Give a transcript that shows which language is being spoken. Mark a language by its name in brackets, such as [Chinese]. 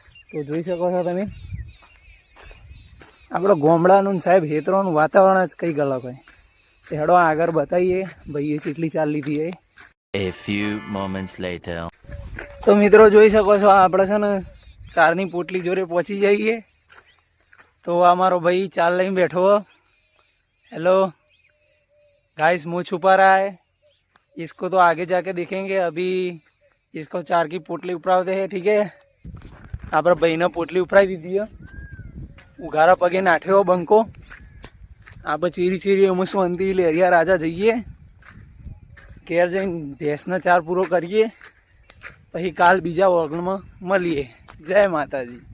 [Gujarati] તો જોઈ શકો છો તમે, આપણો ગામડાનું સાહેબ ખેતરોનું વાતાવરણ જ કંઈક અલગ હોય. હેડો આગળ બતાવીએ ભાઈએ કેટલી ચાલ લીધી એ. [English] A few moments later. [Gujarati] તો મિત્રો જોઈ શકો છો, આપણે છે ને ચારની પોટલી જોડે પહોંચી જઈએ. તો આ મારો ભાઈ ચાલ લઈને બેઠો. [Hindi] हेलो गाइस, मुँह छुपा रहा है. इसको तो आगे जाके देखेंगे. अभी इसको चार की पोटली उपरावते हैं, ठीक है. [Gujarati] આપણે ભાઈને પોટલી ઉપરાવી દીધી है. ઉઘારા પગે નાઠ્યો બંકો. આપણે ચીરી ચીરી એમાં શાંતિ લેરિયા રાજા જઈએ. ઘેર જઈને ભેંસનો ચાર પૂરો કરીએ, પછી કાલ બીજા ઓગણમાં મળીએ. જય માતાજી.